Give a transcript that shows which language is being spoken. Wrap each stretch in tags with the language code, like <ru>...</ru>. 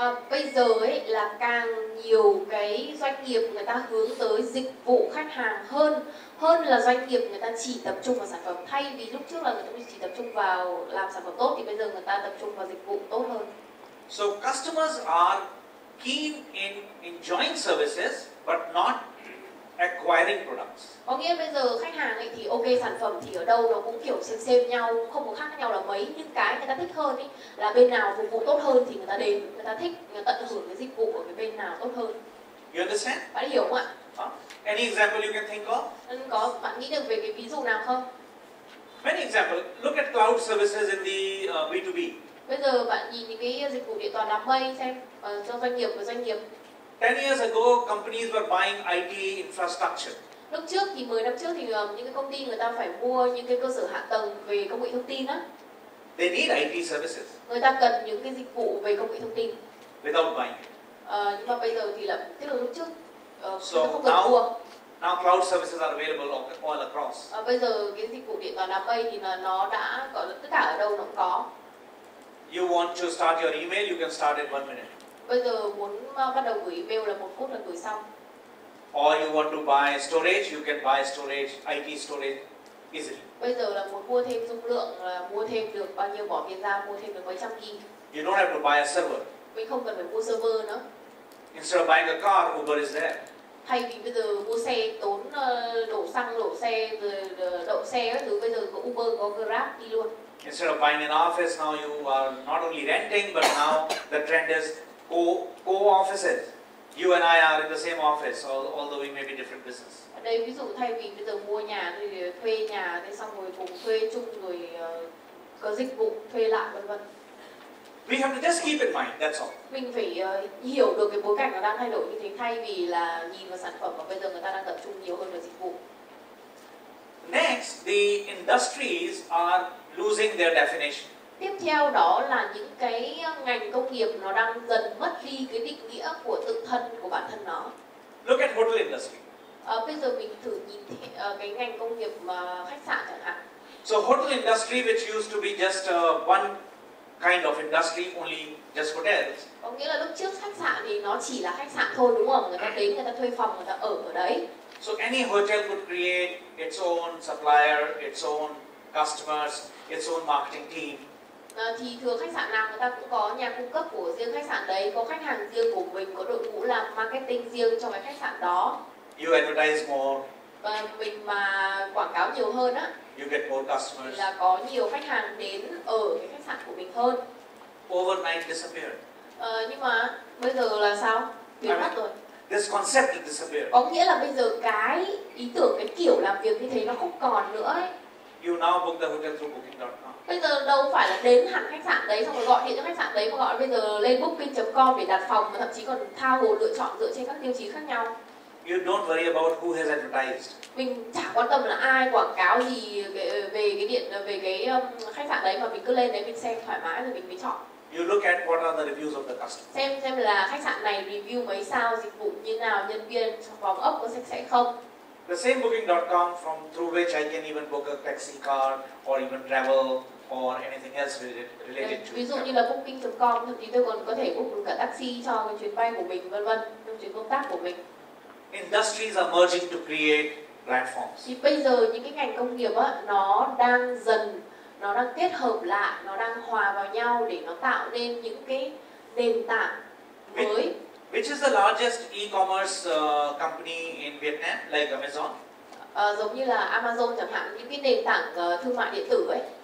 <vi>Bây giờ ấy là càng nhiều cái doanh nghiệp người ta hướng tới dịch vụ khách hàng hơn là doanh nghiệp người ta chỉ tập trung vào sản phẩm. Thay vì lúc trước là người ta chỉ tập trung vào làm sản phẩm tốt thì bây giờ người ta tập trung vào dịch vụ tốt hơn.</vi> <en>So customers are keen in enjoying services but not acquiring products.</en> <vi>Có nghĩa bây giờ khách hàng ấy thì ok, sản phẩm thì ở đâu nó cũng kiểu xem nhau, không có khác nhau là mấy, nhưng cái người ta thích hơn ấy là bên nào phục vụ tốt hơn thì người ta đến, người ta thích tận hưởng cái dịch vụ ở cái bên nào tốt hơn.</vi> <en>You understand?</en> <vi>Bạn hiểu không ạ?</vi> <en>Any example you can think of?</en> <vi>Có, bạn nghĩ được về cái ví dụ nào không?</vi> <en>Many examples. Look at cloud services in the B2B.</en> <vi>Bây giờ bạn nhìn những cái dịch vụ điện toán đám mây xem cho doanh nghiệp với doanh nghiệp.</vi> <en>10 years ago, companies were buying IT infrastructure.</en> <vi>Lúc trước thì 10 năm trước thì những cái công ty người ta phải mua những cái cơ sở hạ tầng về công nghệ thông tin á.</vi> <en>They need IT services.</en> <vi>Người ta cần những cái dịch vụ về công nghệ thông tin.</vi> <en>Without buying.</en> <vi>Nhưng mà bây giờ thì là tức là lúc trước</vi> <en>so</en> <vi>không cần mua.</vi> <en>Now cloud services are available all across.</en> <vi>Bây giờ cái dịch vụ điện toán đám mây thì là nó đã gọi là tất cả ở đâu nó cũng có.</vi> <en>You want to start your email, you can start in 1 minute.</en> <vi>Bây giờ muốn bắt đầu gửi email là 1 phút là gửi xong.</vi> <en>Or you want to buy storage, you can buy storage, IT storage easily.</en> <vi>Bây giờ là muốn mua thêm dung lượng, là mua thêm được bao nhiêu, bỏ tiền ra mua thêm được mấy trăm GB.</vi> <en>You don't have to buy a server.</en> <vi>Mình không cần phải mua server nữa.</vi> <en>Instead of buying a car, Uber is there.</en> <vi>Thay vì bây giờ mua xe tốn đổ xăng, đổ xe, rồi đậu xe các thứ, bây giờ có Uber, có Grab đi luôn.</vi> <en>Instead of buying an office, now you are not only renting, but now the trend is co-offices. You and I are in the same office, although we may be different business.</en> <vi>Ở đây ví dụ thay vì bây giờ mua nhà thì thuê nhà, thế xong rồi cùng thuê chung, rồi có dịch vụ thuê lại vân vân.</vi> <en>We have to just keep in mind, that's all.</en> <vi>Mình phải hiểu được cái bối cảnh nó đang thay đổi như thế, thay vì là nhìn vào sản phẩm, và bây giờ người ta đang tập trung nhiều hơn vào dịch vụ.</vi> <en>Next, the industries are losing their definition.</en> <vi>Tiếp theo đó là những cái ngành công nghiệp nó đang dần mất đi cái định nghĩa của tự thân của bản thân nó.</vi> <en>Look at hotel industry.</en> <vi>Bây giờ mình thử nhìn cái ngành công nghiệp khách sạn chẳng hạn.</vi> <en>So hotel industry, which used to be just one kind of industry, only just hotels.</en> <vi>Có nghĩa là lúc trước khách sạn thì nó chỉ là khách sạn thôi, đúng không? Người ta đến, người ta thuê phòng, người ta ở đấy.</vi> <en>So any hotel could create its own supplier, its own customers, its own marketing team.</en> <vi>Thì thường khách sạn nào người ta cũng có nhà cung cấp của riêng khách sạn đấy, có khách hàng riêng của mình, có đội ngũ làm marketing riêng cho cái khách sạn đó.</vi> <en>You advertise more.</en> <vi>Và mình mà quảng cáo nhiều hơn á,</vi> <en>You get more customers.</en> <vi>thì là có nhiều khách hàng đến ở cái khách sạn của mình hơn.</vi> <en>Overnight disappeared.</en> <vi>Nhưng mà bây giờ là sao? Biến mất rồi.</vi> <en>This concept disappeared.</en> <vi>Có nghĩa là bây giờ cái ý tưởng, cái kiểu làm việc như thế nó không còn nữa ấy.</vi> <en>You now book the hotel through booking.com.</en> <vi>Bây giờ đâu phải là đến hẳn khách sạn đấy xong rồi gọi điện cho khách sạn đấy, mà gọi bây giờ lên booking.com để đặt phòng, mà thậm chí còn tha hồ lựa chọn dựa trên các tiêu chí khác nhau.</vi> <en>You don't worry about who has advertised.</en> <vi>Mình chả quan tâm là ai quảng cáo gì về cái khách sạn đấy, mà mình cứ lên đấy mình xem thoải mái rồi mình mới chọn.</vi> <en>You look at what are the reviews of the customer.</en> <vi>Xem là khách sạn này review mấy sao, dịch vụ như nào, nhân viên phòng ốc có sạch sẽ không.</vi> <en>The same booking.com through which I can even book a taxi car or even travel or anything else related to.</en> <vi>Ví dụ như là booking.com, thậm chí tôi còn có thể book được cả taxi cho cái chuyến bay của mình, vân vân, trong chuyến công tác của mình.</vi> <en>Industries are merging to create platforms.</en> <vi>Thì bây giờ những cái ngành công nghiệp á, nó đang kết hợp lại, nó đang hòa vào nhau để nó tạo nên những cái nền tảng mới.</vi> <en>Which is the largest e-commerce company in Vietnam, like Amazon?</en> <vi>Giống như là Amazon chẳng hạn, những cái nền tảng thương mại điện tử ấy.</vi>